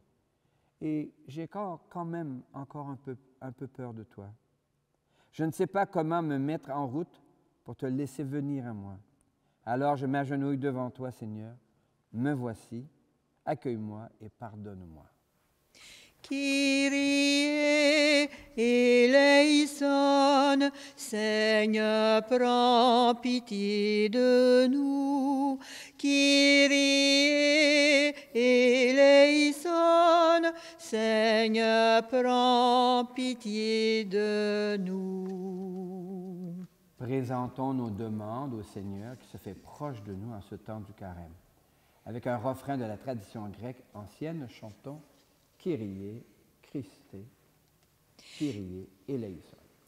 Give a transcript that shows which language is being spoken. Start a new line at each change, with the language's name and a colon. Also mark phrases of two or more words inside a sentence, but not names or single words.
French: Et j'ai quand même encore un peu peur de toi. Je ne sais pas comment me mettre en route pour te laisser venir à moi. Alors je m'agenouille devant toi, Seigneur. Me voici. Accueille-moi et pardonne-moi.
Greek: Kyrie eleison,
French: Seigneur, prends pitié de nous.
Greek: Kyrie eleison,
French: Seigneur, prends pitié de nous. Présentons nos demandes au Seigneur qui se fait proche de nous en ce temps du carême. Avec un refrain de la tradition grecque ancienne, chantons
Greek: Kyrie, Christe, Kyrie eleison.